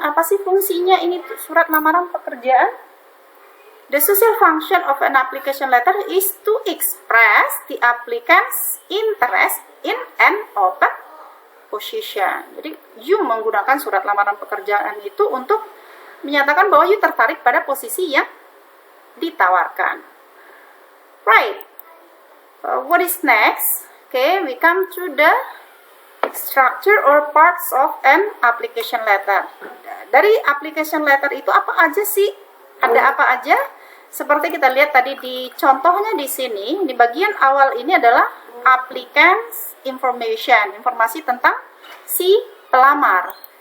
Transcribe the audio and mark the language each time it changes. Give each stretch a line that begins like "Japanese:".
Indonesian: Apa sih fungsinya ini surat lamaran pekerjaan?
English: The social function of an application letter is to express the applicant's interest in an open position.
Indonesian: Jadi, you menggunakan surat lamaran pekerjaan itu untuk menyatakan bahwa you tertarik pada posisi yang ditawarkan.
English: Right. What is next? Okay, we come to the structure or parts of an application letter.
Indonesian: Dari application letter itu apa aja sih? Ada apa aja? Seperti kita lihat tadi di contohnya di sini, di bagian awal ini adalah applicant's information, informasi tentang si pelamar.